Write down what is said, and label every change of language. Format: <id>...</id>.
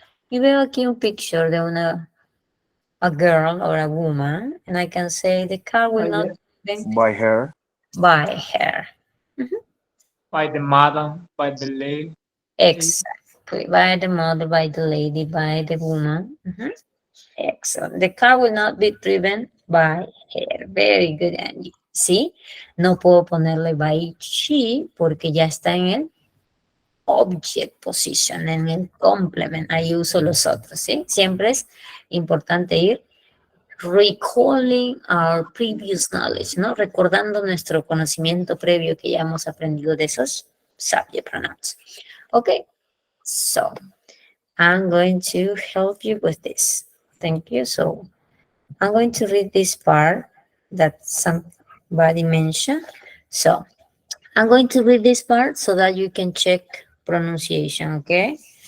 <es>Y veo aquí un</es> <en>picture de a girl or a woman, and I can say the car will not be driven By her. by her. By the madam, by the lady. Exactly. By the mother, by the lady, by the woman. Excellent. The car will not be driven by her. Very good, Angie. ¿Sí?</en> <es>No puedo ponerle by she porque ya está en el object position, en el complement. Ahí uso los otros, ¿sí? Siempre es importante ir</es> <en>recalling our previous knowledge,</en> <es>¿no? Recordando nuestro conocimiento previo que ya hemos aprendido de esos subject pronouns.</es> <en>Okay, so I'm going to help you with this. Thank you. So I'm going to read this part that somebody mentioned. So I'm going to read this part so that you can check pronunciation, okay?</en>